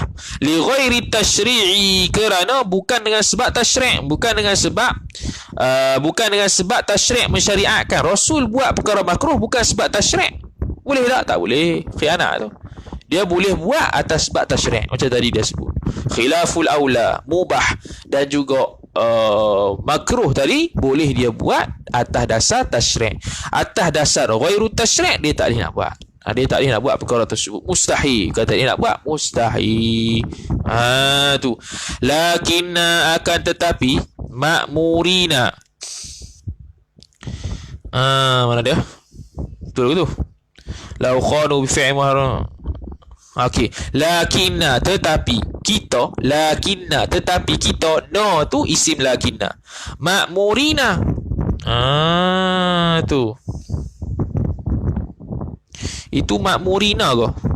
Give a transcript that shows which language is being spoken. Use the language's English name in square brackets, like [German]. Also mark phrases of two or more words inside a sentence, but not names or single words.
[Arabic] لغير تشريعي, [Malay] kerana bukan dengan sebab tasyri', bukan dengan sebab tasyri' mensyariatkan. Rasul buat perkara makruh bukan sebab tasyri'. Boleh tak? Tak boleh. Khianat tu dia boleh buat atas sebab tasyri', macam tadi dia sebut [Arabic] خلاف الأولى, [Malay] mubah, dan juga makruh tadi boleh dia buat atas dasar tasyri'. Atas dasar [Arabic] غير تشريع' [Malay] dia tak boleh nak buat. Dia tak boleh nak buat perkara tersebut. Mustahil. Kata dia nak buat, mustahil. Tu. Lakinna, akan tetapi, ma'murina. Mana dia? Betul ke tu? [Arabic] لو كانوا بفعل محرم. [Malay] Okey. Lakinna, tetapi kita. Lakinna, tetapi kita. No tu isim lakinna. Ma'murina. Tu. Itu makmurina ke?